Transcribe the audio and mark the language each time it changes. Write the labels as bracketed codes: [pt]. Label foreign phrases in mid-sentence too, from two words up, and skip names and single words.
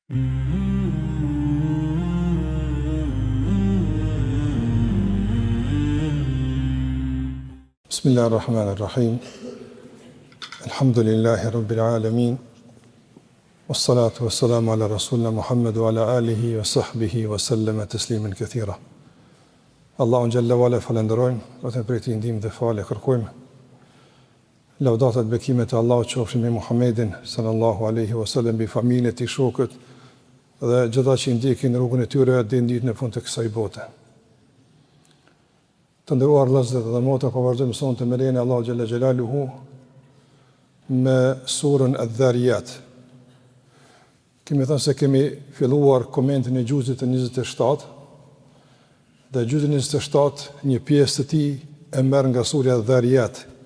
[ar] Bismillahirrahmanirrahim. الحمد لله رب العالمين. والصلاة والسلام على رسولنا محمد وعلى آله وصحبه وسلم تسليما كثيرا. [sq] Allahun [ar] جل وعلا [sq] falenderojmë, vetëm prej tij ndihmë dhe falë kërkojmë. Laudatat bekimet e Allahut qofshin me Muhammedin [ar] صلى الله عليه وسلم, [sq] bi familjen e tij, shokët dhe gjitha që ndjekin rrugën e tyre deri në ditën e fundit të kësaj bote. Të nderuar vëllezër dhe motra, po vazhdojmë sonte me lejen e Allahu [ar] جل جلاله [sq] me surën Adh-Dhariyat. Kemi thënë se kemi filluar komentin e gjuzit të 27, dhe gjuzit 27, një pjesë të tij e merr nga surja Adh-Dhariyat.